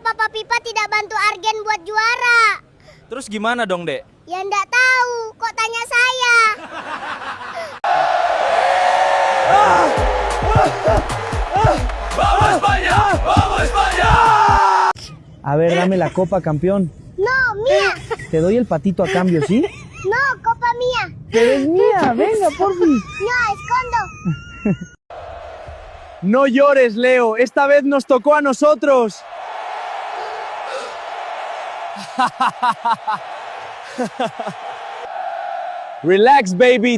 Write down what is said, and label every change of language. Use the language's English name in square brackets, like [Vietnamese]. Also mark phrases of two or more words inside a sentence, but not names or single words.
[Indonesian] FIFA tidak bantu Argen buat juara. Terus gimana dong, Dek? Ya ndak tahu, kok tanya saya. [Spanish] Vamos España! Vamos España! A ver, dame la copa, campeón. No, mía. Te doy el patito a cambio, ¿sí? No, copa mía. Pero es mía, venga, porfis. No, escondo. No llores, Leo. Esta vez nos tocó a nosotros. [English] Relax, baby.